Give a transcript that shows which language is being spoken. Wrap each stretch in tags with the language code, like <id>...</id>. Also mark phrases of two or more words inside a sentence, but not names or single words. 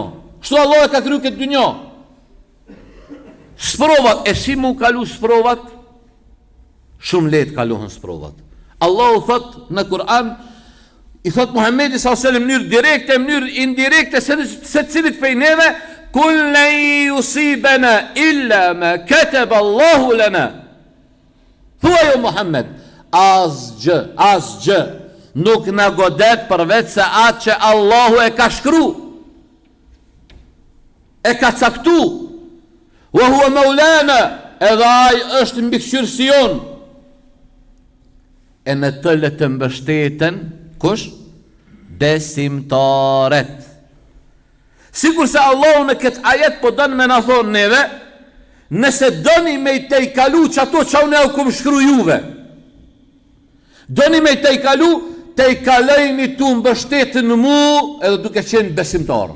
<sq>Kështu Allahu e ka kriju këtë dunjë. Sprovat, e si mu kalu sprovat? Shumë lehtë kalohen sprovat. Allahu thot në Kur'an, i thot Muhammedi s.a.s. në mënyrë direkte, në mënyrë indirekte, se cilit prej neve,</sq> <ar>قل لن يصيبنا إلا ما كتب الله لنا.</ar> <sq>Thua jo Muhammed, asgjë nuk na godet përveç se atë që Allahu e ka shkru, e ka caktu.</sq> <ar>وهو مولانا,</ar> <sq>edhe ai është mbikëqyrësi jon. E në të le të mbështeten kush? Besimtarët. Sikur se Allahu në këtë ajet po don me na thonë neve, nëse doni me i te i kalu që ato që unë e kum shkru juve, doni me i te i kalu, te i kalejni tu mbështetën në mu edhe duke qenë besimtar.</sq>